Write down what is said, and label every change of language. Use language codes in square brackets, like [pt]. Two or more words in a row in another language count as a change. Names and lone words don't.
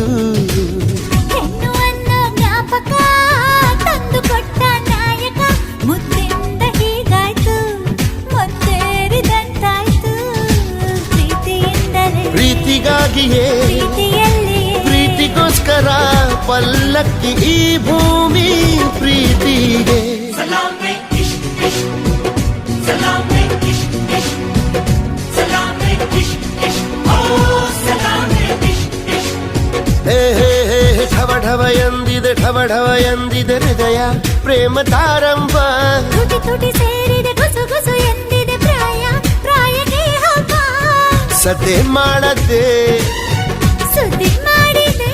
[kn] ಹೆಣ್ಣು ಅನ್ನೋ ಜ್ಞಾಪಕ ತಂದು ಕೊಟ್ಟ ನಾಯಕ ಮುದ್ದಿಂದ ಹೀಗಾಯ್ತು ಮೊತ್ತೇರಿದಂತಾಯ್ತು ಪ್ರೀತಿಯಿಂದಲೇ ಪ್ರೀತಿಗಾಗಿಯೇ ಪ್ರೀತಿಯಲ್ಲಿ ಪ್ರೀತಿಗೋಸ್ಕರ ಪಲ್ಲಕ್ಕಿ ಈ ಭೂಮಿ ಪ್ರೀತಿಗೆ [hi] सलामे इश्क़ इश्क़ सलामे इश्क़ इश्क़ सलामे इश्क़ इश्क़ ओह सलामे इश्क़ इश्क़ [kn] ಹೇ ಹೇ ಹೇ ಢವ ಢವ ಎಂದಿದೆ ಢವ ಢವ ಎಂದಿದೆ ಹೃದಯ ಪ್ರೇಮ ತಾರಂಭ ತುಟಿ ತುಟಿ ಸೇರಿದೆ ಗುಸು ಗುಸು ಎಂದಿದೆ ಪ್ರಾಯ ಪ್ರಾಯಕ್ಕೆ ಹಬ್ಬ ಸದ್ದೆ ಮಾಡದೆ ಸುದ್ದಿ ಮಾಡಿದೆ